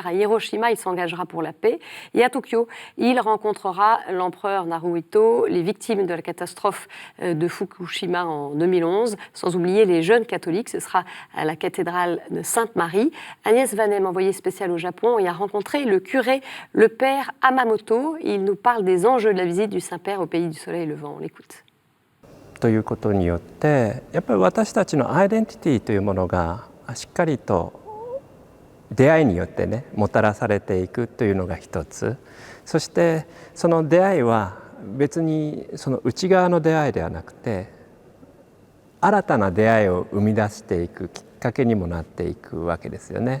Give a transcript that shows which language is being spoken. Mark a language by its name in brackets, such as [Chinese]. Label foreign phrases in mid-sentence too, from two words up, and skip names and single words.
[French] À Hiroshima, il s'engagera pour la paix. Et à Tokyo, il rencontrera l'empereur Naruhito, les victimes de la catastrophe de Fukushima en 2011, sans oublier les jeunes catholiques. Ce sera à la cathédrale de Sainte-Marie. Agnès Vanem, envoyée spéciale au Japon, y a rencontré le curé, le père Amamoto. Il nous parle des enjeux de la visite du Saint-Père au pays du soleil levant. On l'écoute. [Japanese] ということによってやっぱり私たちのアイデンティティというものがしっかりと出会いによってねもたらされていくというのが一つ。そしてその出会いは別にその内側の出会いではなくて新たな出会いを生み出していくきっかけにもなっていくわけですよね。